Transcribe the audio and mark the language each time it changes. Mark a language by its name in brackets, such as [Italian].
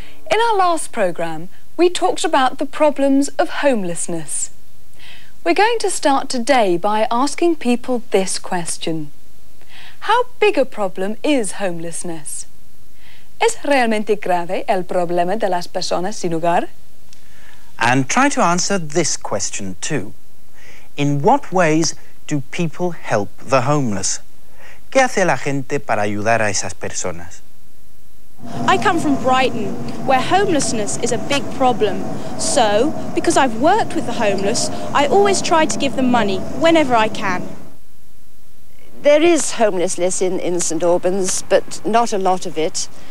[English] In our last programme, we talked about the problems of homelessness. We're going to start today by asking people this question. How big a problem is homelessness? [Spanish] ¿Es realmente grave el problema de las personas sin hogar? [English] And try to answer this question too. In what ways do people help the homeless? [Spanish] ¿Qué hace la gente para ayudar a esas personas? [English] I come from Brighton, where homelessness is a big problem. So, because I've worked with the homeless, I always try to give them money whenever I can. There is homelessness in St Albans, but not a lot of it.